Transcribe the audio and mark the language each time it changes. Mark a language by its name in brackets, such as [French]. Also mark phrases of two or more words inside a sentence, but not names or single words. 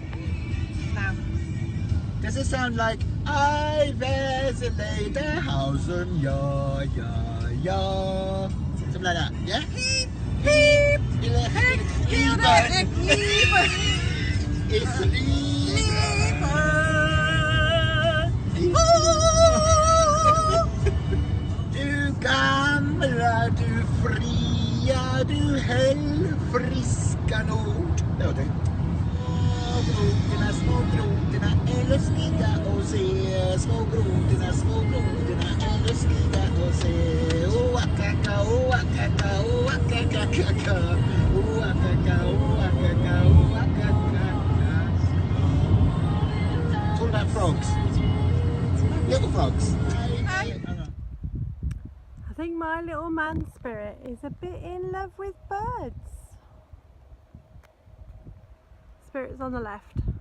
[English] Does it sound like I there's a lady house on ya ya ya? Something like that, yeah? Heep heep heep it's a leaper. [Swedish] Du gamla, du fria, du hällfriska nord. Det var det. Små grodorna är lustiga att se. Små grodorna är lustiga att se. Oakaka, oakaka, oakaka, kaka. Oakaka, oakaka, oakaka. [English] It's all about frogs. Little frogs. I think my little man spirit is a bit in love with birds. Spirit's on the left.